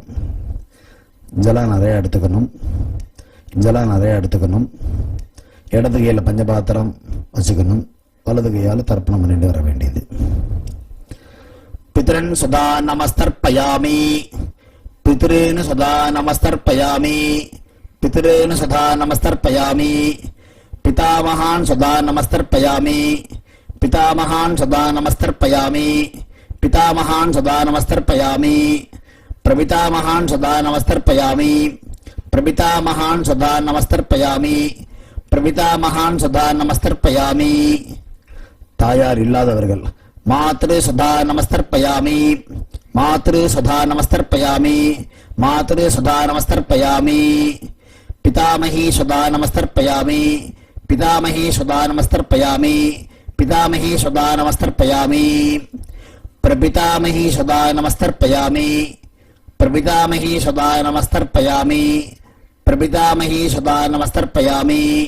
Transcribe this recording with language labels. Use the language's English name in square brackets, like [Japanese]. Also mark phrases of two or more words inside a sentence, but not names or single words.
[Tamil] ஜலம் நிறையா எடுத்துக்கணும். இடது கையில் பஞ்சபாத்திரம் வச்சுக்கணும். வலது கையால் தர்ப்பணம் பண்ணிட்டு வர வேண்டியது. [Sanskrit] पितॄन् स्वधा नमस्तर्पयामि, पितॄन् स्वधा नमस्तर्पयामि, पितॄन् स्वधा नमस्तर्पयामि, पितामहान् स्वधा नमस्तर्पयामि, पितामहान् स्वधा नमस्तर्पयामि, पितामहान् स्वधा नमस्तर्पयामि, प्रपितामहान् स्वधा नमस्तर्पयामि, प्रपितामहान् स्वधा नमस्तर्पयामि, प्रपितामहान् स्वधा नमस्तर्पयामि. [Tamil] தாயார் இல்லாதவர்கள். [Sanskrit] मातृ स्वधा नमस्तर्पयामि, मातृ स्वधा नमस्तर्पयामि, मातृ स्वधा नमस्तर्पयामि, पितामही स्वधा नमस्तर्पयामि, पितामही स्वधा नमस्तर्पयामि, पितामही स्वधा नमस्तर्पयामि, प्रपितामही स्वधा नमस्तर्पयामि, प्रपितामही स्वधा नमस्तर्पयामि, प्रपितामही स्वधा नमस्तर्पयामि.